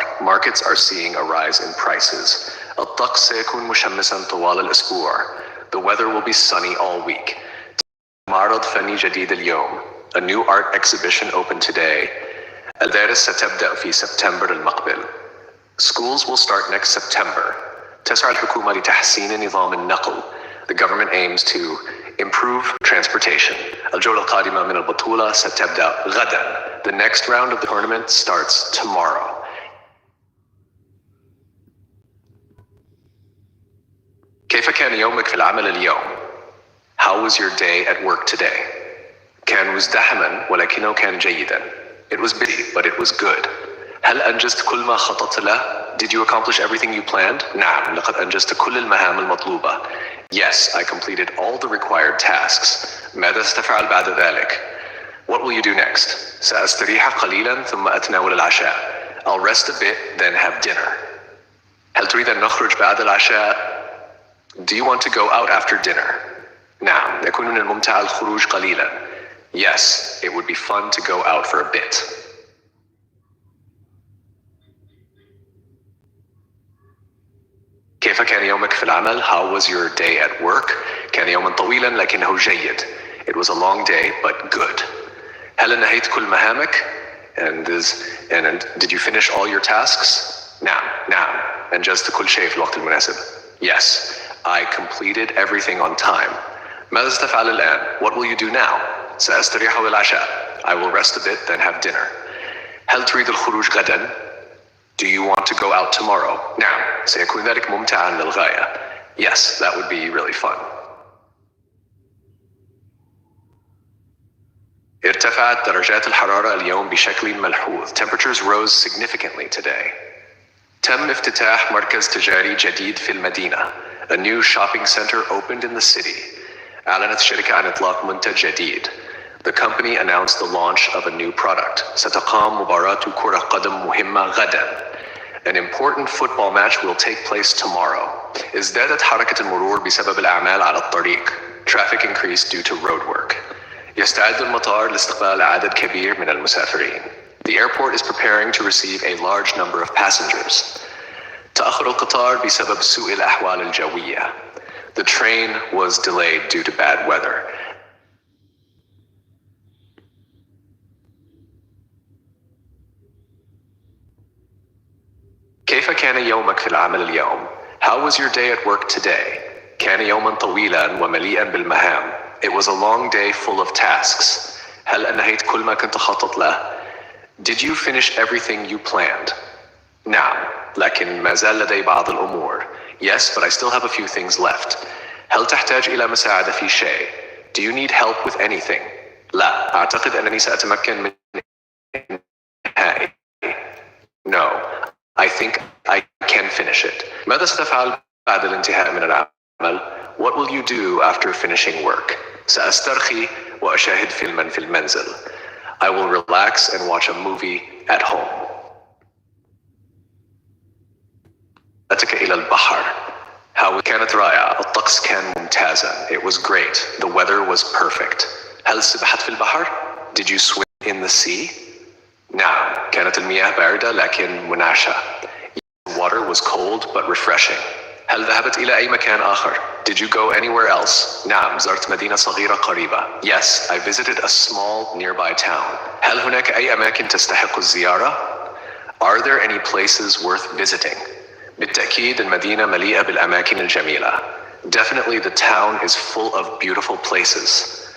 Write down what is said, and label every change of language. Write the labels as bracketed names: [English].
[English] markets are seeing a rise in prices. [Arabic] الطقس سيكون مشمسا طوال الأسبوع. [English] The weather will be sunny all week. [Arabic] معرض فني جديد اليوم. [English] A new art exhibition opened today. [Arabic] المدارس ستبدأ في سبتمبر المقبل. [English] Schools will start next September. [Arabic] تسعى الحكومة لتحسين نظام النقل. [English] The government aims to improve transportation. [Arabic] الجولة القادمة من البطولة ستبدأ غدا. [English] The next round of the tournament starts tomorrow. [Arabic] كيف كان يومك في العمل اليوم? [English] How was your day at work today? [Arabic] كان مزدحما ولكنه كان جيدا. [English] It was busy, but it was good. [Arabic] هل أنجزت كل ما خططت له? [English] Did you accomplish everything you planned? [Arabic] نعم، لقد أنجزت كل المهام المطلوبة. [English] Yes, I completed all the required tasks. [Arabic] ماذا ستفعل بعد ذلك? [English] What will you do next? [Arabic] سأستريح قليلا ثم أتناول العشاء. [English] I'll rest a bit, then have dinner. [Arabic] هل تريد أن نخرج بعد العشاء? [English] Do you want to go out after dinner? [Arabic] نعم، يكون من الممتع الخروج قليلا. [English] Yes, it would be fun to go out for a bit. [Arabic] كيف كان يومك في العمل? [English] How was your day at work? [Arabic] كان يوما طويلا لكنه جيد. [English] It was a long day, but good. [Arabic] هل أنهيت كل مهامك? [English] And did you finish all your tasks? [Arabic] نعم. أنجزت كل شيء في الوقت المناسب. [English] Yes, I completed everything on time. [Arabic] ماذا ستفعل الآن? [English] What will you do now? [Arabic] سأستريح للعشاء. [English] I will rest a bit, then have dinner. [Arabic] هل تريد الخروج غدا? [English] Do you want to go out tomorrow? [Arabic] نعم، سيكون ذلك ممتعا للغاية. [English] Yes, that would be really fun. [Arabic] ارتفعت درجات الحرارة اليوم بشكل ملحوظ. [English] Temperatures rose significantly today. [Arabic] تم افتتاح مركز تجاري جديد في المدينة. [English] A new shopping center opened in the city. [Arabic] أعلنت الشركة عن إطلاق منتج جديد. [English] The company announced the launch of a new product. [Arabic] ستقام مباراة كرة قدم مهمة غدا. [English] An important football match will take place tomorrow. [Arabic] ازدادت حركة المرور بسبب الأعمال على الطريق. [English] Traffic increased due to road work. [Arabic] يستعد المطار لاستقبال عدد كبير من المسافرين. [English] The airport is preparing to receive a large number of passengers. [Arabic] تأخر القطار بسبب سوء الأحوال الجوية. [English] The train was delayed due to bad weather. [Arabic] كيف كان يومك في العمل اليوم? [English] How was your day at work today? [Arabic] كان يوما طويلا ومليئا بالمهام. [English] It was a long day full of tasks. [Arabic] هل أنهيت كل ما كنت خطط له? [English] Did you finish everything you planned? [Arabic] نعم، لكن ما زال لدي بعض الأمور. [English] Yes, but I still have a few things left. [Arabic] هل تحتاج إلى مساعدة في شيء? [English] Do you need help with anything? [Arabic] لا، أعتقد أنني سأتمكن من إنهائه. [English] No, I think I can finish it. [Arabic] ماذا ستفعل بعد الانتهاء من العمل? [English] What will you do after finishing work? [Arabic] سأسترخي وأشاهد فيلما في المنزل. [English] I will relax and watch a movie at home. [Arabic] أتك إلى البحر. كانت رائعة. الطقس كان ممتازا. [English] It was great. The weather was perfect. [Arabic] هل سبحت في البحر? [English] Did you swim in the sea? [Arabic] نعم، كانت المياه باردة لكن منعشة. [English] The water was cold but refreshing. [Arabic] هل ذهبت إلى أي مكان آخر? [English] Did you go anywhere else? [Arabic] نعم، زرت مدينة صغيرة قريبة. [English] Yes, I visited a small nearby town. [Arabic] هل هناك أي أماكن تستحق الزيارة? [English] Are there any places worth visiting? [Arabic] بالتأكيد المدينة مليئة بالأماكن الجميلة. [English] Definitely the town is full of beautiful places.